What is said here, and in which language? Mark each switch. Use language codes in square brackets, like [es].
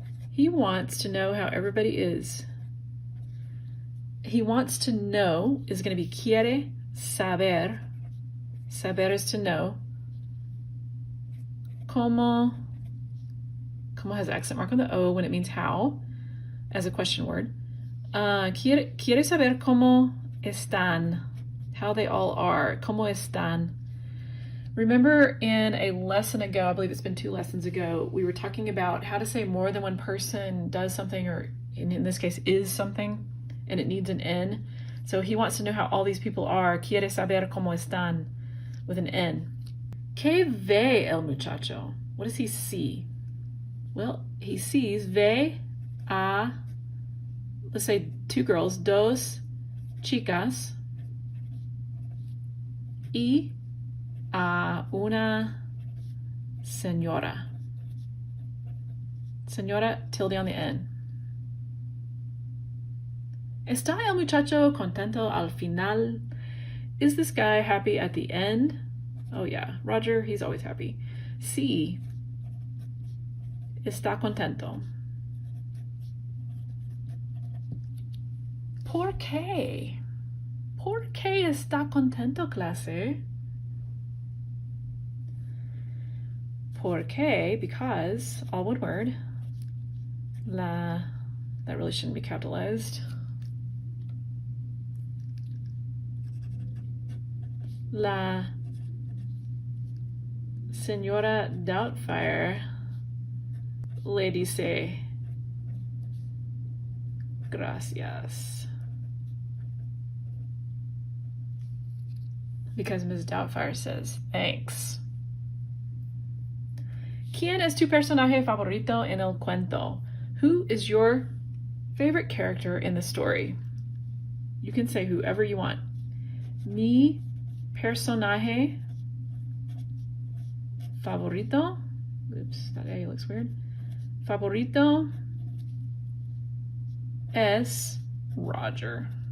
[en] He wants to know how everybody is. He wants to know is going to be [es] quiere saber. [en] Saber is to know. Como has an accent mark on the O when it means how, as a question word. [es] Quiere saber cómo están, [en] how they all are. [es] Cómo están. [en] Remember in a lesson ago, I believe it's been 2 lessons ago, we were talking about how to say more than one person does something, or in this case is something, and it needs an N. So he wants to know how all these people are. [es] Quiere saber cómo están, [en] with an N. [es] ¿Qué ve el muchacho? [en] What does he see? Well, he sees ve a, let's say 2 girls, [es] dos chicas, y a una señora. [en] Señora, tilde on the N. [es] ¿Está el muchacho contento al final? [en] Is this guy happy at the end? Oh yeah, Roger, he's always happy. [es] Sí, está contento. ¿Por qué? ¿Por qué está contento, clase? ¿Por qué? [en] Because, all one word. La, that really shouldn't be capitalized. [es] La Señora Doubtfire le dice gracias. [en] Because Ms. Doubtfire says thanks. [es] ¿Quién es tu personaje favorito en el cuento? [en] Who is your favorite character in the story? You can say whoever you want. [es] Mi personaje favorito. [en] Oops, that A looks weird. [es] Favorito es Roger.